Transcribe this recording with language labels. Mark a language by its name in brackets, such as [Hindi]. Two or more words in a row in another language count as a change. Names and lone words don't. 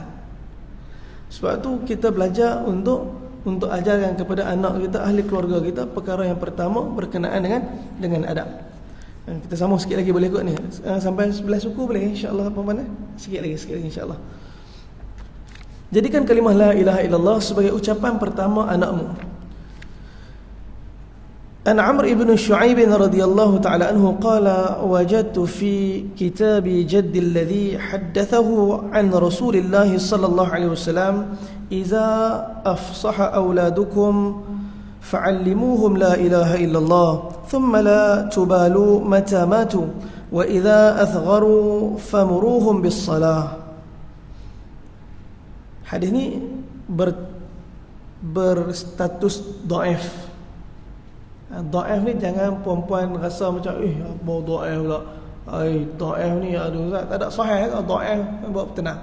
[Malay] Sebab tu kita belajar untuk ajarkan kepada anak kita, ahli keluarga kita, perkara yang pertama berkenaan dengan adab. Kita sambung sikit lagi boleh kot ni, sampai 11 suku boleh insya-Allah, puan-puan. Sikit lagi insya-Allah. Jadikan kalimah [Arabic] لا إله إلا الله [Malay] sebagai ucapan pertama anakmu. [Arabic] عن عمرو بن شعيب رضي الله تعالى عنه قال وجدت في كتاب جدي الذي حدثه عن رسول الله صلى الله عليه وسلم إذا أفصح أولادكم فعلموهم لا إله إلا الله ثم لا تبالوا متى ماتوا وإذا أثغروا فمروهم بالصلاة. [Malay] Hadis ni berstatus dhaif. Dhaif ni jangan puan-puan rasa macam apa dhaif pula. Dhaif ni aduh Ustaz, tak ada sahih ke dhaif, buat tenang.